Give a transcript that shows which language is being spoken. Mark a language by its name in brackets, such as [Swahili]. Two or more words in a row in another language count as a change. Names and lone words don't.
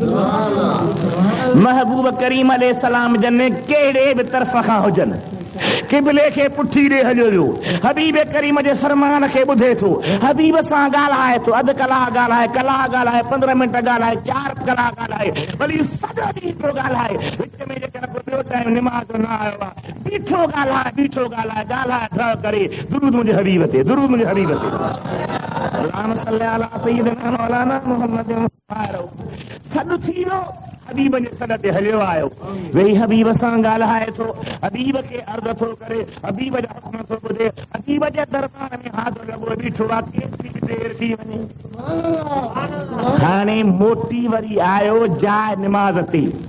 [Sindhi] महबूब करीम अलैहिस्सलाम जन कहिड़े बि तरफ़ खां हुजनि किबले खे पुठी ॾे हलियो वियो हबीब करीम जे फरमान खे ॿुधे थो हबीब सां ॻाल्हाए थो अधु कलाक ॻाल्हाए कलाक ॻाल्हाए 15 मिंट ॻाल्हाए 4 कलाक ॻाल्हाए वरी सॼो ॾींहुं पियो ॻाल्हाए विच में जेकर ॿियो टाइम निमाज़ न आयो आहे बीठो ॻाल्हाए ॻाल्हाए करे दुरूद मुंहिंजे हबीब ते दुरूद मुंहिंजे हबीब ते [Arabic] اللهم صل على سيدنا مولانا محمد [Sindhi] सॾु थी वियो हबीब जे सॾ ते हलियो आयो वेही हबीब सां ॻाल्हाए थो हबीब खे अर्ज़ थो करे हबीब जा हुक्म थो ॿुधे हबीब जे दरबार में हाज़िर लॻो बीठो आहे केतिरी देर थी वञे हाणे मोटी वरी आयो जाइ निमाज़ ते